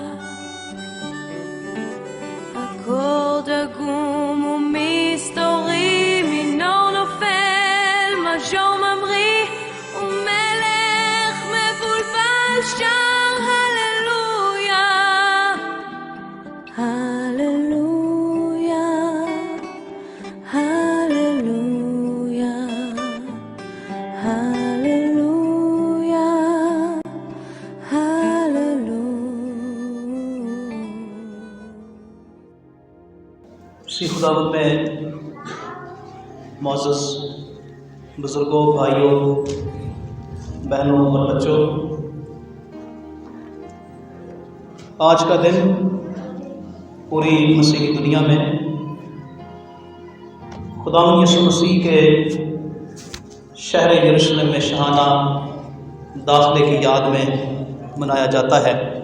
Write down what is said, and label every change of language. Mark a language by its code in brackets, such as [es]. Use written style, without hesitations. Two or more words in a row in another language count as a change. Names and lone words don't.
[he] אקורד עגום ומסתורי, מינור נופל, מז'ור ממריא, ומלך מבולבל שר הללויה, הללויה, הללויה, הללויה, הללויה. [ur] سی خداوند میں معزز بزرگوں، بھائیوں، بہنوں اور بچوں، آج کا دن پوری مسیحی دنیا میں خداوند یسوع مسیح کے شہر یروشلم میں شاہانہ داخلے کی یاد میں منایا جاتا ہے۔